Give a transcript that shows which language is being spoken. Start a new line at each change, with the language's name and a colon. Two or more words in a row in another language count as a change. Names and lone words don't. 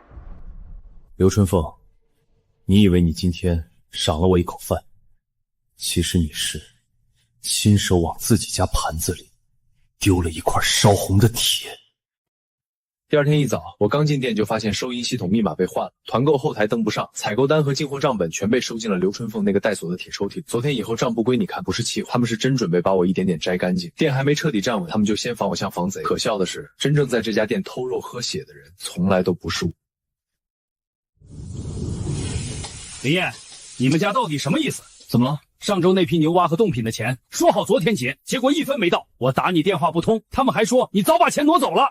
Chinese: 劉春鳳，你以為你今天賞了我一口飯，其實你是親手往自己家盤子裡丟了一塊燒紅的鐵。第二天一早，我剛進店就發現收銀系統密碼被換了，團購後台登不上，採購單和進貨賬本全被收進了劉春鳳那個帶鎖的鐵抽屜。昨天以後賬不歸你看，不是氣話，他們是真準備把我一點點摘乾淨。店還沒徹底站穩，他們就先防我像防賊。可笑的是，真正在這家店偷肉喝血的人，從來都不是我。林燕，你們家到底什麼意思？怎么了？上周那批牛蛙和凍品的錢說好昨天結，結果1分沒到，我打你電話不通，他們還說你早把錢挪走了。